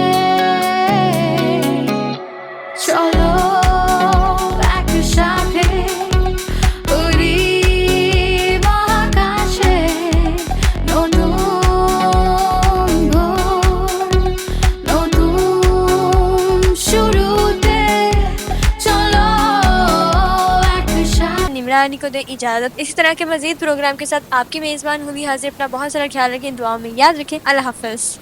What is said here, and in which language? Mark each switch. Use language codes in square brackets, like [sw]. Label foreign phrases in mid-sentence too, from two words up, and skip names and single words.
[bn] চলো একসাথে উড়ি মহাকাশে, নতুন ভোর, নতুন শুরুতে চলো একসাথে. [ur] نمرا علی کو دے اجازت. اسی طرح کے مزید پروگرام کے ساتھ آپ کی میزبان ہوگی حاضر. اپنا بہت سارا خیال رکھیں, دعاؤں میں یاد رکھیں. اللہ حافظ.